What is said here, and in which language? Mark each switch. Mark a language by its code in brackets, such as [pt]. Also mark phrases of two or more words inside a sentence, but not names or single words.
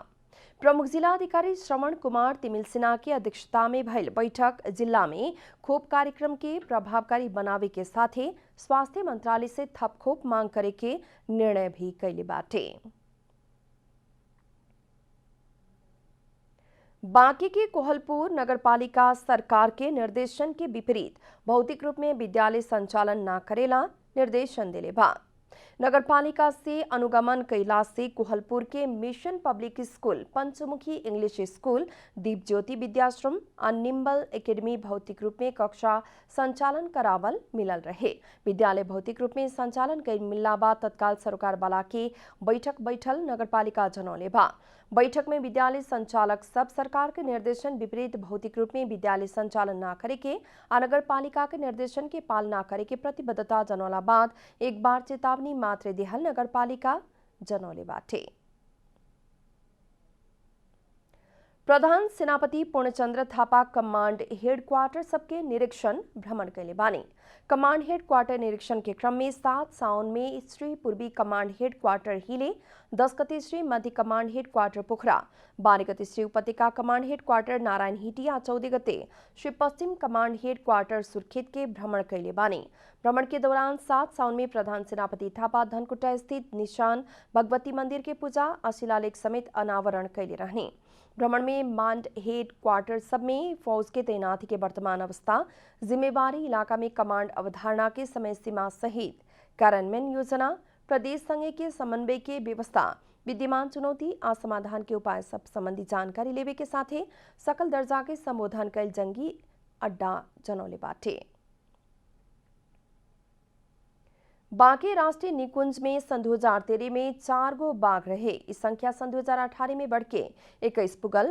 [bho] प्रमुख जिलाधिकारी श्रवण कुमार तिमिल सिन्हा की अध्यक्षता में भइल बैठक जिला में खोप कार्यक्रम के प्रभावकारी बनावे के साथे स्वास्थ्य मंत्रालय से थप खोप मांग करे के निर्णय भी कैले बाटे। बांके के कोहलपुर नगरपालिका सरकार के निर्देशन के विपरीत भौतिक रूप में विद्यालय संचालन न करेला निर्देशन दिले बा। नगरपालिका से अनुगमन कैला से कोहलपुर के मिशन पब्लिक स्कूल, पंचमुखी इंग्लिश स्कूल, दीप ज्योति विद्याश्रम और निम्बल एकेडमी भौतिक रूप में कक्षा संचालन करावल मिलल रहे। विद्यालय भौतिक रूप में संचालन कैल मिलला बाद तत्काल सरकार वाला के बैठक बैठल नगरपालिका जनौले बा। बैठक में विद्यालय संचालक सब सरकार के निर्देशन विपरीत भौतिक रूप में विद्यालय संचालन न करे के आ नगर पालिका के निर्देशन के पालना करे के प्रतिबद्धता जनौला बाद एक बार चेतावनी मात्र देहल नगर पालिका जनौले बाटे। प्रधान सेनापति पूर्णचंद्र थापा कमांड हेडक्वार्टर सबके निरीक्षण भ्रमण कैले बानी। कमांड हेडक्वार्टर निरीक्षण के क्रम में 7 साउन में श्री पूर्वी कमांड हेडक्वार्टर हिले, 10 गते श्री मध्य कमांड हेडक्वार्टर पोखरा, 12 गते श्री उपत्यका कमांड हेडक्वार्टर नारायण हिटिया, 14 गते श्री पश्चिम कमांड हेडक्वार्टर सुर्खेत के भ्रमण कैले बानी। भ्रमण के दौरान 7 साउन में प्रधान सेनापति थापा धनकुटा स्थित निशान भगवती मंदिर के पूजा और शिलालेख समेत अनावरण कैले रहने। भ्रमण में मांड हेड क्वार्टर सब में फौज के तैनाती के वर्तमान अवस्था, जिम्मेवारी, इलाका में कमांड अवधारणा के समय सीमा सहित कार्यान्वयन योजना, प्रदेश संघ के समन्वय के व्यवस्था, विद्यमान चुनौती आ समाधान के उपाय सब संबंधी जानकारी लेवे के साथ सकल दर्जा के संबोधन कैल जंगी अड्डा जनौले बाटे। बांके राष्ट्रीय निकुंज में सन 2013 में 4 गो बाघ रहे। इस संख्या सन 2018 में बढ़ के 21 पुगल।